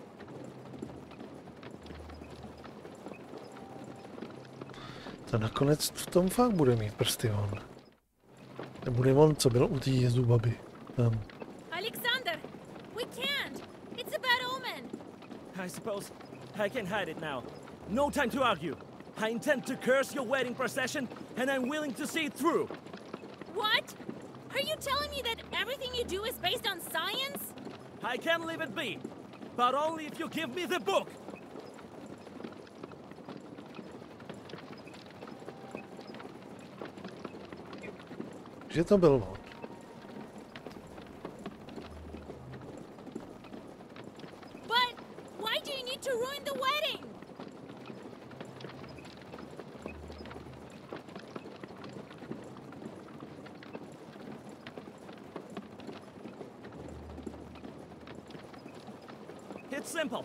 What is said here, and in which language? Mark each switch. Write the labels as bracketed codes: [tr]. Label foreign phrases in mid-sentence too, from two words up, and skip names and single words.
[cs] To nakonec v tom fakt bude mít prsty on. Nebude on, co byl u té jezubaby. Tam. [en] Alexander, we can't. It's a bad omen. I suppose I can hide it now. No time to argue. I intend to curse your wedding procession, and I'm willing to see it through. What? Are you telling me that everything you do is based on science? I can leave it be, but only if you give me the book. [cs] Že to byl on. [en] But why do you need to ruin the wedding? It's simple.